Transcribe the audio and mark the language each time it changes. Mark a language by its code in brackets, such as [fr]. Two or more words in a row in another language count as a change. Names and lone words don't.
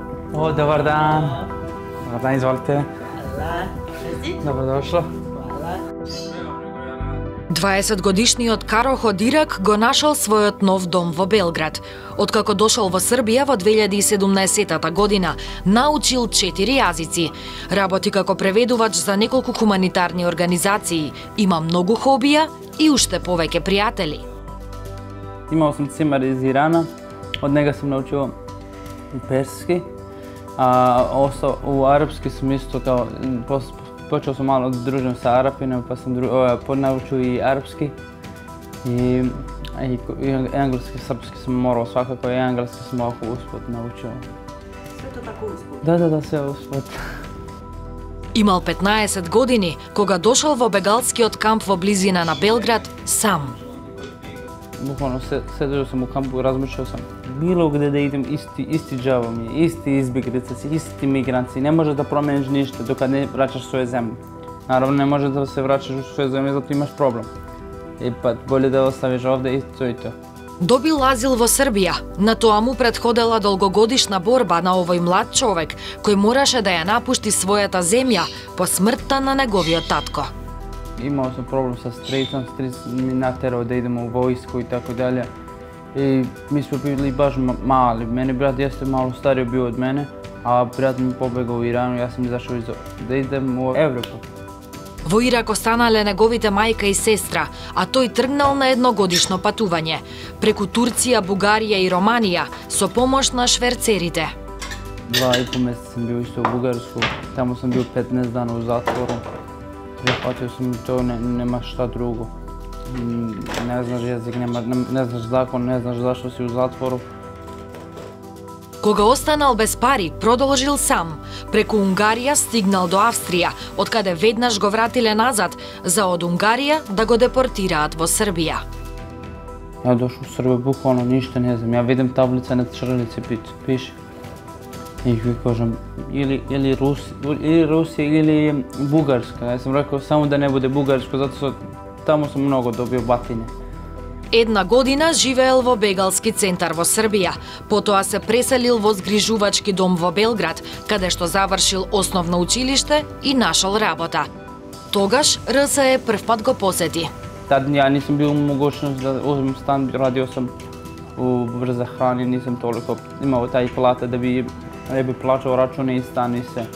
[sr] O, dobar dan. Dobar dan, izvolite. Dobrodošlo. [mk] 20-годишниот Каро Ходирак го нашол својот нов дом во Белград. Откако дошол во Србија во 2017 година, научил 4 јазици. Работи како преведувач за неколку хуманитарни организации. Има многу хобија и уште повеќе пријатели. [sr] Имал сам цимар из Ирана, од нега сам научил перски, а у арапски сам исто као počeo sam malo da družim sa Arapima, pa sam naučio i arapski i engleski, srpski sam morao svakako i engleski sam ovako usput naučio. Sve to tako usput? Da, sve usput. [mk] Имал 15 години кога дошол во бегалскиот камп во близина на Белград сам. [sr] Bukvalno sedeo sam u kampu i razmišljao sam bilo gde da idem isti džavo mi je, isti izbjeglice, isti migranci. Ne možeš da promeniš ništa dok ne vraćaš svoje zemlje. Naravno ne možeš da se vraćaš u svoje zemlje zato imaš problem. I pa bolje da ostaviš ovde i to. [mk] Добил азил во Србија. На тоа му претходела долгогодишна борба на овој млад човек кој мораше да ја напушти својата земја по смртта на неговиот татко. [sr] Imao sam problem sa stricom, stric mi naterao da idemo u vojsku i tako dalje. I mi smo bili baš mali. Meni brat jeste malo stariji bio od mene, a brat mi pobegao u Iranu, ja sam izašao da idem u Evropu. [mk] Во Ирак останале неговите мајка и сестра, а тој тргнал на едногодишно патување преку Турција, Бугарија и Романија со помош на шверцерите. [sr] 2,5 месеца sam bio isto u Bugarsku, tamo sam bio 15 dana u zatvoru. Prihvatio sam to, nema šta drugo. Ne znaš jezik, ne znaš zakon, ne znaš zašto si u zatvoru. [mk] Кога останал без пари, продолжил сам. Преку Унгарија стигнал до Австрија, од каде веднаш го вратиле назад, за од Унгарија да го депортираат во Србија. [sr] Ja došao u Srbiju, bukvalno ništa ne znam. Ja vidim tablice na črlici, piše. I kažem, ili Rusija ili Bugarska. Ja sam rekao samo da ne bude Bugarsko, zato što tamo sam mnogo dobio batine. [mk] Една година живеел во бегалски центар во Србија, потоа се преселил во згрижувачки дом во Белград, каде што завршил основно училиште и нашол работа. Тогаш РСЕ првпат го посети. [sr] Tad ja nisam bio u mogućnosti da uzmem stan, radio sam u brze hrani, nisam toliko imao taj plata da bi plaćao račune i stan i sve.